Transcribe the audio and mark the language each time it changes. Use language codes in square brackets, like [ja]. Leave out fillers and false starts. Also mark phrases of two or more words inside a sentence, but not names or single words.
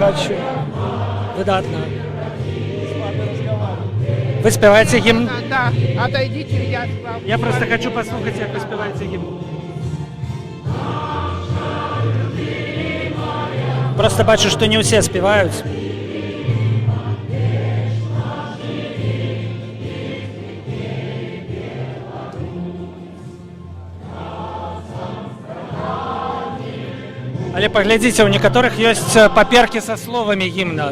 [ru] Я не хочу. [be] Выдатно. Вы спеваете гимн? [ru] Да, отойдите, Я просто хочу послушать, как вы спеваете гимн. Просто бачу, что не все спевают. [be] Але паглядзіце, у некаторых ёсць паперкі са словамі гімна.